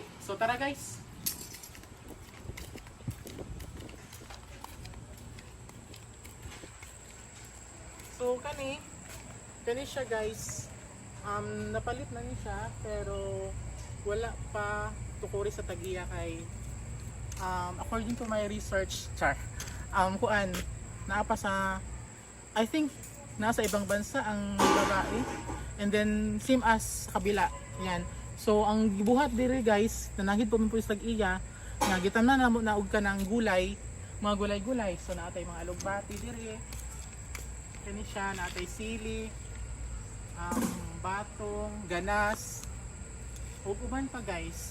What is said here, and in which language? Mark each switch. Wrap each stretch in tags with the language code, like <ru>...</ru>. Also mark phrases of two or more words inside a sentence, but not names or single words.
<ceb>So tara guys. So kani siya guys. Napalit na ni siya pero wala pa tukuri sa tagiya kay</ceb> <en>according to my research</en> <ceb>kuan naa pa sa</ceb> <en>I think</en> <tl>nasa ibang bansa ang babae</tl> <en>and then same as</en> <ceb>kabila. Yan. So ang gibuhat diri guys, nanagid po mi po sa tag-iya, nga gitamnan na mo na og kanang gulay, mga gulay-gulay. So naatay mga alugbati diri. Kani siya naatay sili, batong, ganas, ug uban pa guys.</ceb>